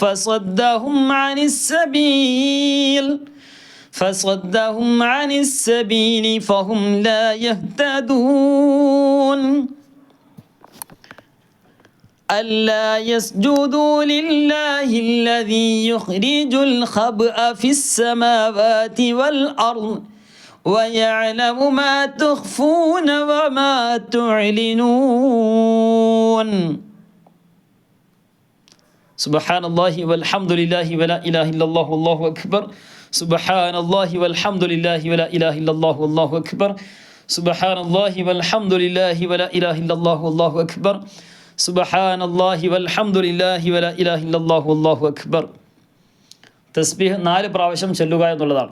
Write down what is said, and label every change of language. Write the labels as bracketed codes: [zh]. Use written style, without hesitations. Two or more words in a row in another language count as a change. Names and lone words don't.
[ar] فصدهم عن السبيل فهم لا يهتدون ألا يسجدوا لله الذي يخرج الخبأ في السماوات والأرض ويعلم ما تخفون وما تعلنون سبحان الله والحمد لله ولا إله إلا الله والله أكبر سبحان الله والحمد لله ولا إله إلا الله والله أكبر. سبحان الله والحمد لله ولا إله إلا الله والله أكبر. سبحان الله والحمد لله ولا إله إلا الله والله أكبر. [ml] തസ്ബീഹ് 4 പ്രാവശ്യം ചൊല്ലുക എന്നുള്ളതാണ്.